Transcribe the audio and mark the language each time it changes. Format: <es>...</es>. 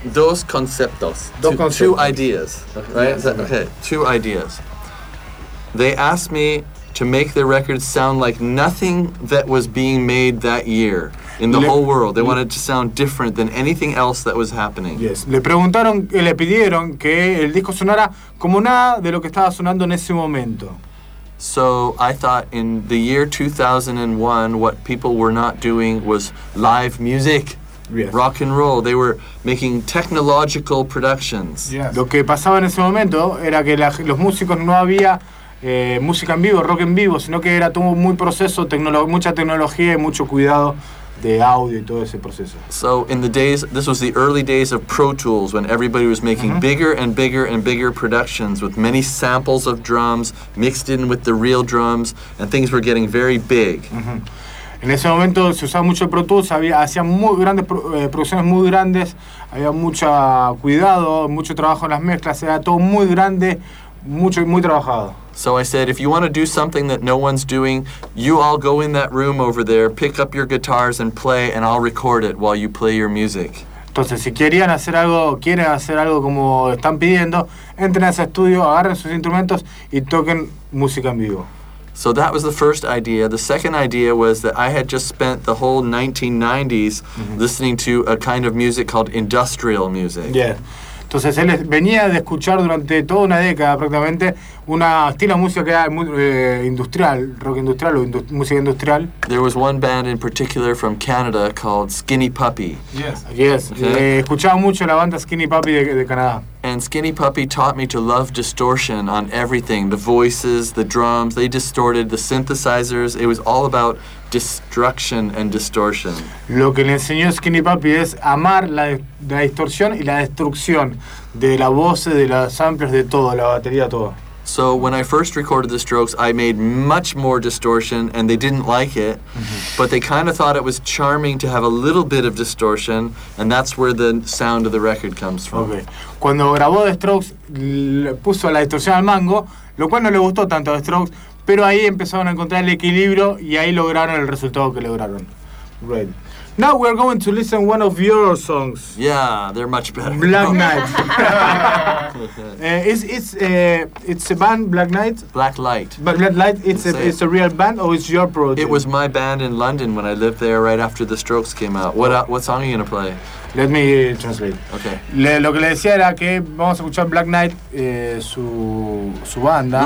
<es>Dos conceptos. Dos conceptos.</es> <en>Two ideas. Okay. Right. Yes. Okay. Two ideas. They asked me to make the record sound like nothing that was being made that year in the whole world. They wanted to sound different than anything else that was happening. Yes.</en> <es>Le pidieron que el disco sonara como nada de lo que estaba sonando en ese momento.</es> <en>So I thought in the year 2001, what people were not doing was live music. Yes. Rock and roll. They were making technological productions. Yes.</en> <es>Lo que pasaba en ese momento era que los músicos no había música en vivo, rock en vivo, sino que era todo muy proceso, mucha tecnología y mucho cuidado de audio y todo ese proceso.</es> <en>So in the days, this was the early days of Pro Tools when everybody was making, uh-huh, bigger and bigger and bigger productions with many samples of drums mixed in with the real drums and things were getting very big. Uh-huh.</en> <es>En ese momento se usaba mucho Pro Tools, hacían muy grandes producciones muy grandes, había mucho cuidado, mucho trabajo en las mezclas, era todo muy grande, mucho y muy trabajado.</es> <en>So I said, if you want to do something that no one's doing, you all go in that room over there, pick up your guitars and play, and I'll record it while you play your music.</en> <es>Entonces, si querían hacer algo, quieren hacer algo como están pidiendo, entren a ese estudio, agarren sus instrumentos y toquen música en vivo.</es> <en>So that was the first idea. The second idea was that I had just spent the whole 1990s, mm-hmm, listening to a kind of music called industrial music. Yeah.</en> <es>Entonces él venía de escuchar durante toda una década prácticamente un estilo de música que era industrial, rock industrial o música industrial.</es> <en>There was one band in particular from Canada called Skinny Puppy. Yes. Yes. Okay.</en> <es>Escuchaba mucho la banda Skinny Puppy de Canadá.</es> <en>And Skinny Puppy taught me to love distortion on everything, the voices, the drums, they distorted the synthesizers, it was all about destruction and distortion.</en> <es>Lo que le enseñó Skinny Puppy es amar la distorsión y la destrucción de la voz, de los samples, de todo, la batería, todo.</es> <en>So when I first recorded The Strokes, I made much more distortion and they didn't like it, mm-hmm, but they kind of thought it was charming to have a little bit of distortion and that's where the sound of the record comes from.</en> <es>Okay. Cuando grabó The Strokes, le puso la distorsión al mango, lo cual no le gustó tanto a The Strokes, pero ahí empezaron a encontrar el equilibrio y ahí lograron el resultado que lograron. Great.</es> <en>Now we're going to listen one of your songs. Yeah, they're much better. Black Knight. it's a band, Black Knight? Black Light. Black Light, it's a real band or it's your project? It was my band in London when I lived there right after The Strokes came out. What song are you going to play? Let me translate. Okay.</en> <es>Lo que le decía era que vamos a escuchar Black Knight, su banda.</es>